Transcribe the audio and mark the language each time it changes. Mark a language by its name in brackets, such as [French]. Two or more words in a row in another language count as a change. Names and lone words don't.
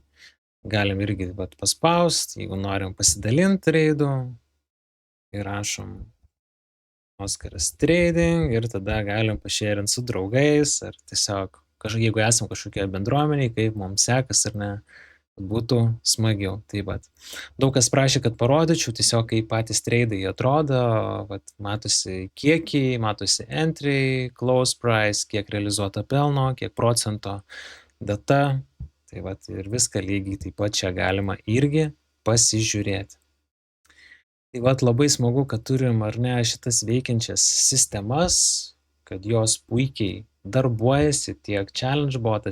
[Lithuanian] Galim irgi paspausti, jeigu norim pasidalinti treidu, įrašom Oskaras Trading ir tada galim pašėrinti su draugais, ar tiesiog, jeigu esam kažkokioje bendruomeniai, kaip mums sekas ar ne, būtų smagiau. Daug kas prašė, kad parodyčiau tiesiog, kaip patys treidai atrodo, matosi kiekiai, matosi [English] entry, close price, [Lithuanian] kiek realizuota pelno, kiek procento, data, ir viską lygiai taip pat čia galima irgi pasižiūrėti. Labai smagu, kad turim ar ne šitas veikiančias sistemas, kad jos puikiai darbuojasi, tiek challenge botas,